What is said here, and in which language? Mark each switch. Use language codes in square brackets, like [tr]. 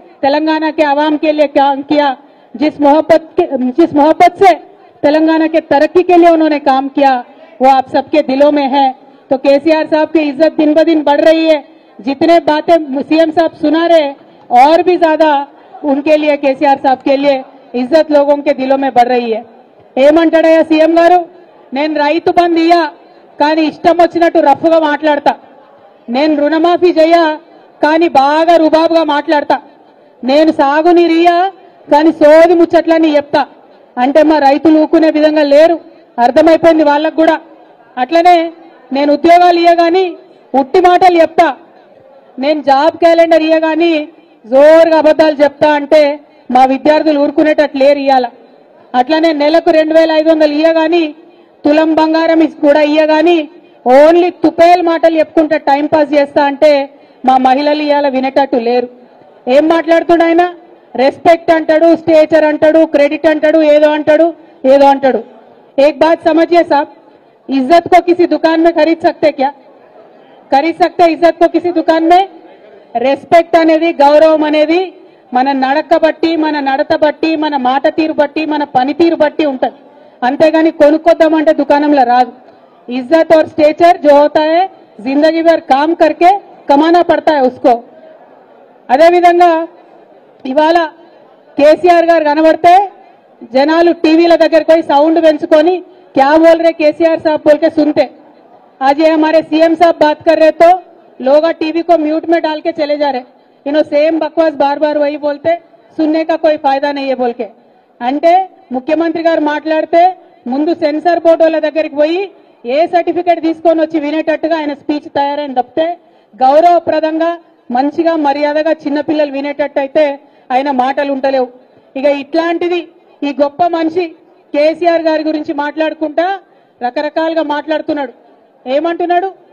[hi] तेलंगाना के आवाम के लिए काम किया, जिस मोहब्बत से तेलंगाना के तरक्की के लिए उन्होंने काम किया, वो आप सबके दिलों में है। तो केसीआर साहब की इज्जत दिन ब दिन बढ़ रही है। जितने बातें सीएम साहब सुना रहे और भी ज्यादा उनके लिए, केसीआर साहब के लिए इज्जत लोगों के दिलों में बढ़ रही है। [te] ఏమంటాడయ్యా సీఎం గారు, నేను రైతు బంధు ఇయ్యా కానీ ఇష్టం వచ్చినట్టు రఫ్గా మాట్లాడతా, నేను రుణమాఫీ చెయ్యా కానీ బాగా రుబాబుగా మాట్లాడతా, నేను సాగునీరు ఇయ్యా కానీ సోది ముచ్చట్లన్నీ చెప్తా అంటే మా రైతులు ఊకునే విధంగా లేరు, అర్థమైపోయింది వాళ్ళకు కూడా. అట్లనే నేను ఉద్యోగాలు ఇయ్యగాని ఉట్టి మాటలు చెప్తా, నేను జాబ్ క్యాలెండర్ ఇయ్యగాని జోరుగా అబద్ధాలు చెప్తా అంటే మా విద్యార్థులు ఊరుకునేటట్లు లేరు ఇయ్యాల. అట్లనే నెలకు 2500 ఇయ్యగాని తులం బంగారం కూడా ఇయ్యగాని ఓన్లీ తుపేల్ మాటలు చెప్పుకుంటే టైం పాస్ చేస్తా అంటే మా మహిళలు ఇయ్యాల వినేటట్టు లేరు. ఏం మాట్లాడుతుండ ఆయన? రెస్పెక్ట్ అంటాడు, స్టేచర్ అంటాడు, క్రెడిట్ అంటాడు, ఏదో అంటాడు ఏదో అంటాడు. [hi] एक बात समझिए साहब, इज्जत को किसी दुकान में खरीद सकते क्या? खरीद सकते इज्जत को किसी दुकान में? [te] రెస్పెక్ట్ అనేది, గౌరవం అనేది మన నడక బట్టి, మన నడత బట్టి, మన మాట తీరు బట్టి, మన పనితీరు బట్టి ఉంటది. అంతేగాని కొనుక్కొద్దామంటే దుకాణంలో రాదు. [hi] इज्जत और स्टेचर जो होता है जिंदगी भर काम करके कमाना पड़ता है उसको. [te] అదే విధంగా ఇవాళ కేసీఆర్ గారు కనబడితే జనాలు టీవీల దగ్గరికి పోయి సౌండ్ పెంచుకొని [hi] क्या बोल रहे केसीआर साहब बोल के सुनते. आज ये हमारे सीएम साहब बात कर रहे तो लोग टीवी को म्यूट में डाल के चले जा रहे. इन्हों सेम बकवास बार बार वही बोलते, सुनने का कोई फायदा नहीं है बोल के. [te] అంటే ముఖ్యమంత్రి గారు మాట్లాడితే ముందు సెన్సార్ బోర్డు వాళ్ళ దగ్గరికి పోయి ఏ సర్టిఫికేట్ తీసుకొని వచ్చి వినేటట్టుగా ఆయన స్పీచ్ తయారైన తప్పితే గౌరవప్రదంగా మంచిగా మర్యాదగా చిన్నపిల్లలు వినేటట్టు అయితే ఆయన మాటలు ఉంటలేవు. ఇక ఇట్లాంటిది ఈ గొప్ప మనిషి కేసీఆర్ గారి గురించి మాట్లాడుకుంటా రకరకాలుగా మాట్లాడుతున్నాడు. ఏమంటున్నాడు?